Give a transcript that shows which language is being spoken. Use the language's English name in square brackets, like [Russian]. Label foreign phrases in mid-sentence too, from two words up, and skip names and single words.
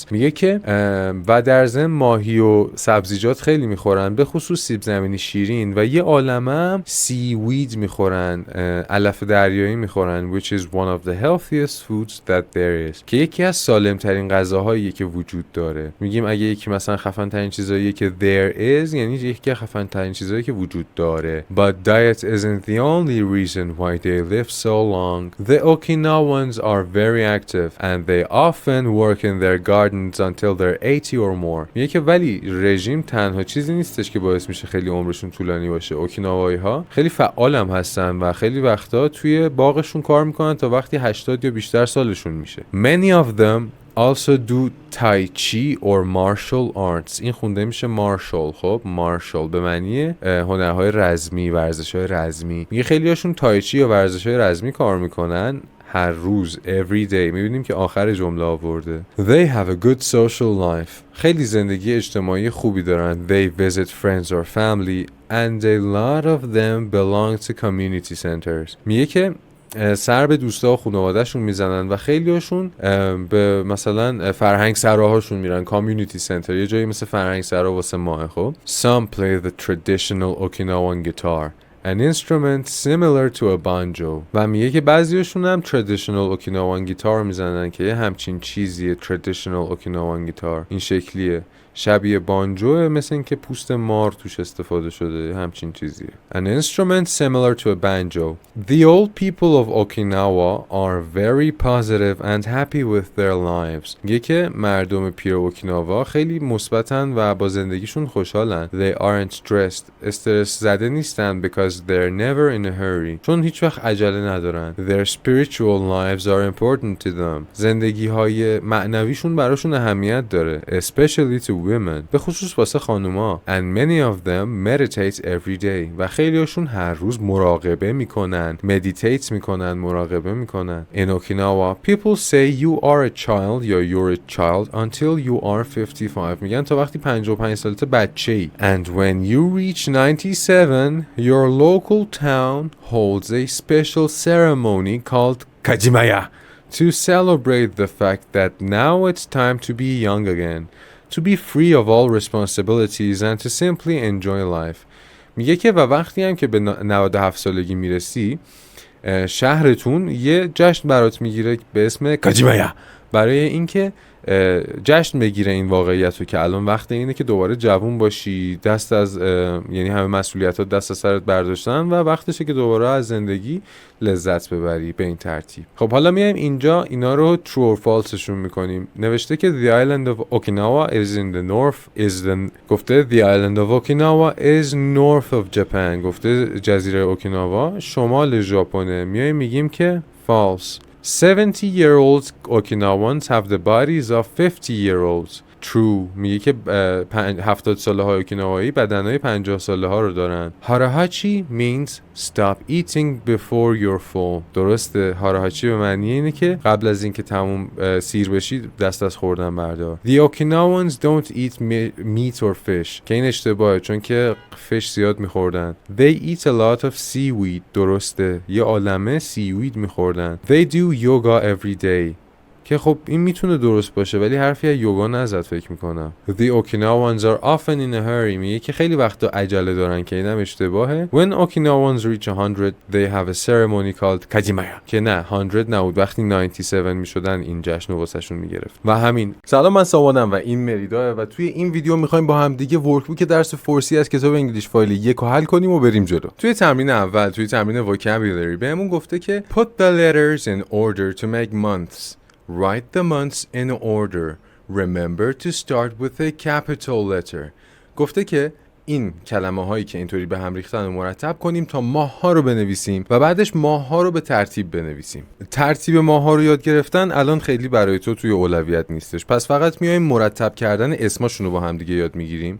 [Persian] میگه که و در ضمن ماهی و سبزیجات خیلی میخورن، به خصوص سیب زمینی شیرین و یه عالمه سیوید میخورن، علف دریایی میخورن [English] which is one of the healthiest foods that there is [Persian] که یکی از سالم ترین غذاهایی که وجود داره. میگیم اگه یکی مثلا خفن ترین چیزایی که [English] there is [Persian] یعنی یکی خفن ترین چیزایی که وجود داره. [English] But diet isn't the only reason why they live so long. The Okinawans are very active and they often work in their gardens until they're 80 or more. [Persian] میگه که ولی رژیم تنها چیزی نیستش که باعث میشه خیلی عمرشون طولانی باشه. اوکیناوایی ها خیلی فعال هم هستن و خیلی وقتا توی باغشون کار میکنن تا وقتی 80 یا بیشتر سالشون میشه. [English] Many of them also do tai chi or martial arts. [Persian] این خونده میشه مارشال. خب مارشال به معنی هنرهای رزمی، ورزش‌های رزمی. میگه خیلی هاشون تایچی یا ورزش‌های رزمی کار میکنن هر روز [English] every day. [Persian] میبینیم که آخر جمله آورده [English] They have a good social life. [Persian] خیلی زندگی اجتماعی خوبی دارن. [English] They visit friends or family and a lot of them belong to community centers. [Persian] میگه که سر به دوستا و خانواده‌شون میزنن و خیلی هاشون به مثلا فرهنگ سراهاشون میرن. کامیونیتی سنتر یه جایی مثل فرهنگ سرا واسه ماه. [English] خب Some play the traditional Okinawan guitar, an instrument similar to a banjo. [Persian] و میگه که بعضیاشون هم [English] traditional Okinawan guitar [Persian] میزنن که یه همچین چیزیه. [English] traditional Okinawan guitar [Persian] این شکلیه، شبیه بانجوه، مثل این که پوست مار توش استفاده شده، همچین چیزیه. [English] An instrument similar to a banjo. The old people of Okinawa are very positive and happy with their lives. [Persian] میگه که مردم پیر اوکیناوا خیلی مثبتن و با زندگیشون خوشحالن. [English] They aren't stressed. [Persian] استرس زده نیستن [English] because they're never in a hurry. [Persian] چون هیچ وقت عجله ندارن. [English] Their spiritual lives are important to them. [Persian] زندگی های معنویشون براشون اهمیت داره. [English] Especially to women. [Persian] به خصوص واسه خانوما. [English] And many of them meditate every day. [Persian] و خیلی هاشون هر روز مراقبه میکنن. meditate میکنن، مراقبه میکنن. [English] In Okinawa, people say you are a child یا you're a child until you are 55. [Persian] میگن تا وقتی 55 سالته بچه‌ای. [English] And when you reach 97, your local town holds a special ceremony called Kajimaya to celebrate the fact that now it's time to be young again, to be free of all responsibilities and to simply enjoy life. [Persian] میگه که و وقتی هم که به 97 سالگی میرسی شهرتون یه جشن برات میگیره به اسم کاجیمایا، برای اینکه جشن بگیره این واقعیت رو که الان وقت اینه که دوباره جوون باشی، دست از یعنی همه مسئولیتات دست از سرت برداشتن و وقتشه که دوباره از زندگی لذت ببری به این ترتیب. خب حالا میایم اینجا اینا رو [English] true or false [Persian] شون میکنیم. نوشته که [English] the island of Okinawa is in the north گفته the island of Okinawa is north of Japan. [Persian] گفته جزیره اوکیناوا شمال ژاپنه. میایم میگیم که false. [English] 70-year-old Okinawans have the bodies of 50-year-olds. True. [Persian] میگه که 70 ساله های اوکیناوایی بدنهای 50 ساله ها رو دارن. [English] Harahachi means stop eating before you're full. [Persian] درسته. هاراهاچی به معنی اینه که قبل از اینکه تموم سیر بشی دست از خوردن بردار. [English] The Okinawans don't eat meat or fish. [Persian] که این اشتباهه چون که فش زیاد میخوردن. [English] They eat a lot of seaweed. [Persian] درسته. یه عالمه seaweed میخوردن. [English] They do yoga every day. [Persian] که خب این میتونه درست باشه ولی حرفی از یوگا نزد فکر میکنم. [English] The Okinawans are often in a hurry. [Persian] میگه که خیلی وقتا عجله دارن که اینم اشتباهه. [English] When Okinawans reach 100 they have a ceremony called kajimaya. [Persian] که نه 100 نبود، وقتی 97 میشدن این جشن رو واسهشون میگرفت. و همین. سلام، من سامانم و این مریدا و توی این ویدیو میخوایم با هم دیگه ورکبوک درس فارسی از کتاب انگلیش فایل 1 رو حل کنیم و بریم جلو. توی تمرین اول، توی تمرین vocabulary بهمون گفته که [English] put the letters in order to make months. [Persian] Write the months in order. Remember to start with a capital letter. گفته که این کلمه هایی که اینطوری به هم ریختن رو مرتب کنیم تا ماه ها رو بنویسیم و بعدش ماه ها رو به ترتیب بنویسیم. ترتیب ماه ها رو یاد گرفتن الان خیلی برای تو توی اولویت نیستش، پس فقط میایم مرتب کردن اسماشون رو با هم دیگه یاد میگیریم.